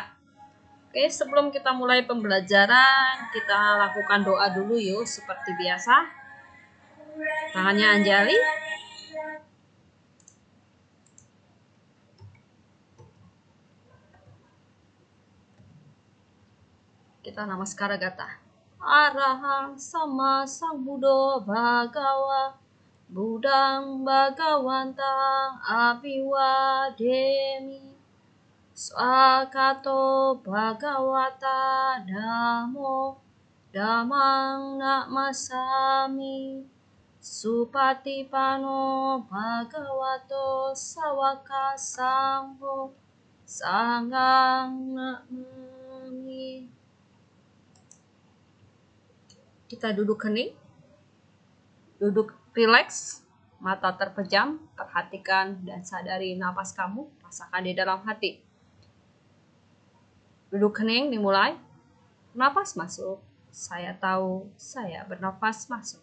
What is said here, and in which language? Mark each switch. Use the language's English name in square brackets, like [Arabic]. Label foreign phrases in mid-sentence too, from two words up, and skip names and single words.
[Indonesian] Oke, sebelum kita mulai pembelajaran, kita lakukan doa dulu yuk, seperti biasa. Tangannya Anjali. Kita [Pali] namaskara gata. Arahang sama sang Buddha Bhagawa Budang Bhagawantang Abiwademi Swakato Bhagawata Dhammo Dhammang Namasami Supatipano Bhagavato Sawaka Sangho Sanghang Namami. [Indonesian] Kita duduk hening, duduk rileks, mata terpejam, perhatikan dan sadari napas kamu, rasakan di dalam hati. Duduk hening dimulai, napas masuk, saya tahu saya bernapas masuk.